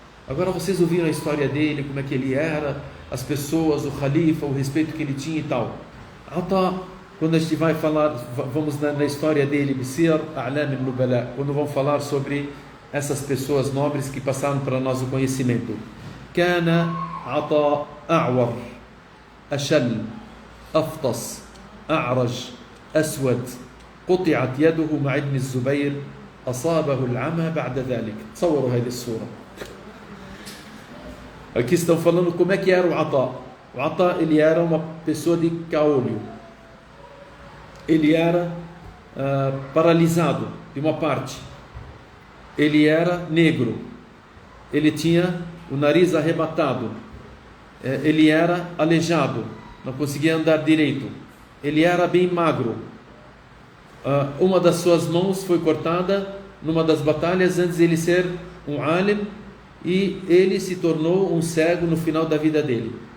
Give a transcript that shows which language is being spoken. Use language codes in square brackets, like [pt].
[pt] Agora vocês ouviram a história dele, como é que ele era, as pessoas, o Khalifa, o respeito que ele tinha e tal. Ata, quando a gente vai falar, vamos na história dele, Bisir A'lam al-Nubala, quando vamos falar sobre essas pessoas nobres que passaram para nós o conhecimento. [ar] Kana Ata A'war, Ashal, Aftas, A'raj, Aswad, قطعت يده مع ابن الزبير أصابه العمى بعد ذلك. تصوروا هذه الصورة. [pt] Aqui estão falando como é que era o Ata. O Ata, ele era uma pessoa de caolho. Ele era paralisado de uma parte, ele era negro, ele tinha o nariz arrebatado, ele era aleijado, não conseguia andar direito, ele era bem magro, uma das suas mãos foi cortada numa das batalhas antes de ele ser um alim, e ele se tornou um cego no final da vida dele.